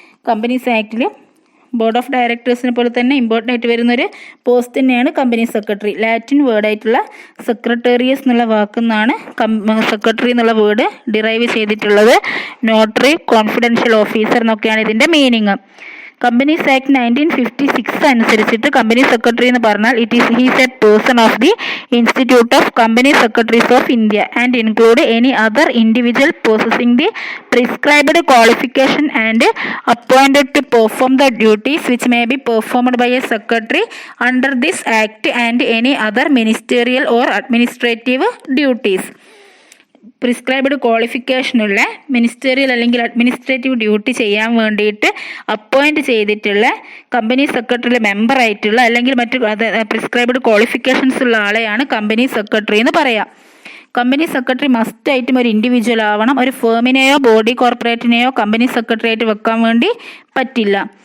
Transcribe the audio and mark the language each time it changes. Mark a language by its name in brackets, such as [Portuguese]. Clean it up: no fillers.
[Malayalam] Companies ആക്ടിൽ board of ഡയറക്ടേഴ്സിനെ പോലെ തന്നെ important ആയിട്ട് വരുന്നൊരു പോസ്റ്റ് തന്നെയാണ് കമ്പനി സെക്രട്ടറി. ലാറ്റിൻ വേർഡായിട്ടുള്ള സെക്രട്ടേറിയസ് എന്നുള്ള വാക്കുന്നാണ് സെക്രട്ടറി എന്നുള്ള വേർഡ് ഡിറൈവ് ചെയ്തിട്ടുള്ളത്. നോട്ടറി, കോൺഫിഡൻഷ്യൽ ഓഫീസർ എന്നൊക്കെയാണ് ഇതിൻ്റെ മീനിങ്. കമ്പനീസ് ആക്ട് 1956 അനുസരിച്ചിട്ട് കമ്പനി സെക്രട്ടറി എന്ന് പറഞ്ഞാൽ [English] He's a person of the institute of company secretaries of India and include any other individual possessing the prescribed qualification and appointed to perform the duties which may be performed by a secretary under this act and any other ministerial or administrative duties. [Malayalam] Prescribed ക്വാളിഫിക്കേഷനുള്ള ministerial അല്ലെങ്കിൽ administrative duty ചെയ്യാൻ വേണ്ടിയിട്ട് appoint ചെയ്തിട്ടുള്ള company സെക്രട്ടറിയിലെ മെമ്പറായിട്ടുള്ള അല്ലെങ്കിൽ മറ്റു prescribed qualifications ഉള്ള ആളെയാണ് company secretary എന്ന് പറയാം. Company secretary മസ്റ്റായിട്ടും ഒരു ഇൻഡിവിജ്വൽ ആവണം. ഒരു ഫേമിനെയോ ബോഡി കോർപ്പറേറ്റിനെയോ കമ്പനി സെക്രട്ടറി ആയിട്ട് വെക്കാൻ വേണ്ടി പറ്റില്ല.